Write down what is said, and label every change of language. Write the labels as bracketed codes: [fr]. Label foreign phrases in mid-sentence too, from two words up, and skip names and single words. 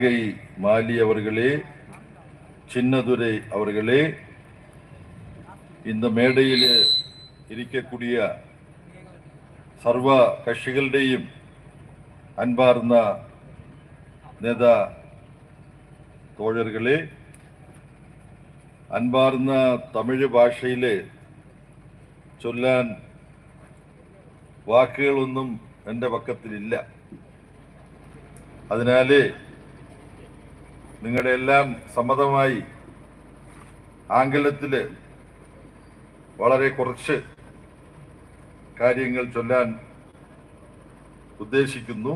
[ta] மாலி அவர்களே, சின்னதுரை அவர்களே, இந்த மேடையில் இருக்கக்கூடிய சர்வ கட்சிகளுடையும் அன்பார்ந்த நேதா தோழர்களே, [ml] അൻപാർന്ന തമിഴ് ഭാഷയിൽ ചൊല്ലാൻ വാക്കുകളൊന്നും എൻ്റെ പക്കത്തിലില്ല. അതിനാൽ നിങ്ങളുടെ എല്ലാം സമ്മതമായി ആംഗലത്തിൽ വളരെ കുറച്ച് കാര്യങ്ങൾ ചൊല്ലാൻ ഉദ്ദേശിക്കുന്നു.